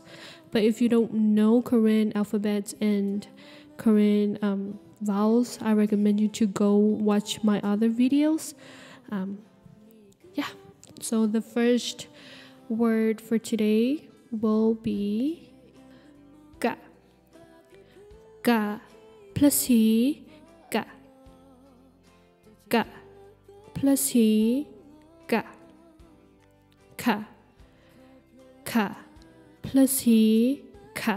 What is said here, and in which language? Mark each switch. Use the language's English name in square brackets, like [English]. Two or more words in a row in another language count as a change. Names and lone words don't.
[English] But if you don't know Korean alphabets and Korean vowels, I recommend you to go watch my other videos. So the first word for today will be Ga. Ga plus E, Ga. Ga plus E, Ga. Ka. Ka plus E, Ka.